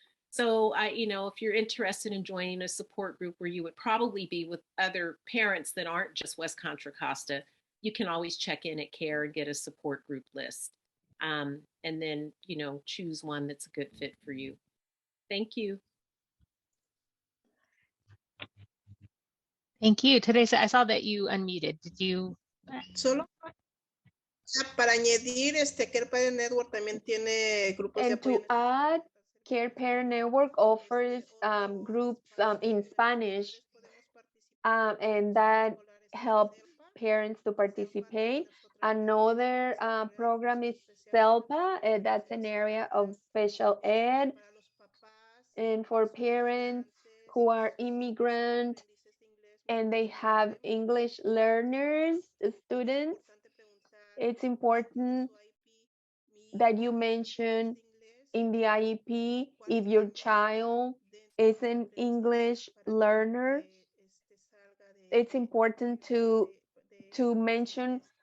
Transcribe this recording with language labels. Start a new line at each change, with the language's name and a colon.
English: So if you're interested in joining a support group where you would probably be with other parents that aren't just West Contra Costa, you can always check in at CARE and get a support group list. And then, choose one that's a good fit for you. Thank you. Thank you. Teresa, I saw that you unmuted. Did you?
Spanish: Solo para añadir, Care Parent Network también tiene grupos de
English: And
Spanish: apoyo.
English: to add, Care Parent Network offers groups in Spanish, and that helps parents to participate. Another program is CELPA, that's an area of special ed, and for parents who are immigrant and they have English learners, students, it's important that you mention in the IEP if your child is an English learner. It's important to mention